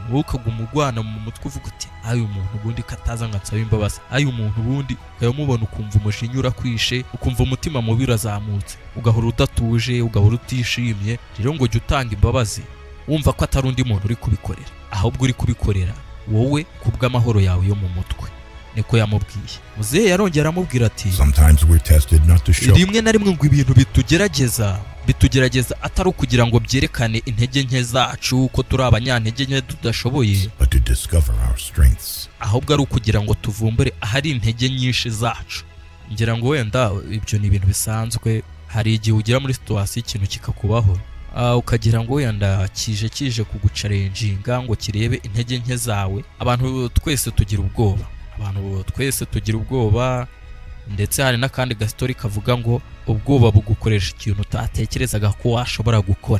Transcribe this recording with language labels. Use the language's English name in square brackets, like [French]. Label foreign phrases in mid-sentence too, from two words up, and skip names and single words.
[Kinyarwanda] Wowe ukaguma urwana mu mutwe uvuga uti ayo umuntu ubundi kataza ngo ansaba imbabazi, ayo umuntu ubundi ukayamubona ukumva umujinya urakwishe, ukumva umutima mubi urazamutse, ugahora udatuje, ugahora utishimye. Rero ngo jya utanga imbabazi wumva ko atari undi muntu uri kubikorera, ahubwo uri kubikorera wowe kubw'amahoro yawe yo mu mutwe. Niko yamubwiye. Muzehe yarongera aramubwira ati [English] Sometimes we're tested not to show. [Kinyarwanda] rimwe na rimwe ngo ibintu bitugerageza atari ukugira ngo byerekane intege nke zacu ko turi abanyantege nke tudashoboye, [English] But to discover our strengths. [Kinyarwanda] ahubwo ari ukugira ngo tuvumbure ahari intege nyinshi zacu. Ngira ngo wenda ibyo ni ibintu bisanzwe. Hari igihe ugera muri situwasiyo ikintu kikakubaho, ukagira ngo wenda kije kugucarenjinga ngo kirebe intege nke zawe. Abantu twese tugira ubwoba, ndetse hari n'akandi gastori kavuga ngo ubwoba bugukoresha ikintu utatekerezaga ko washobora gukora.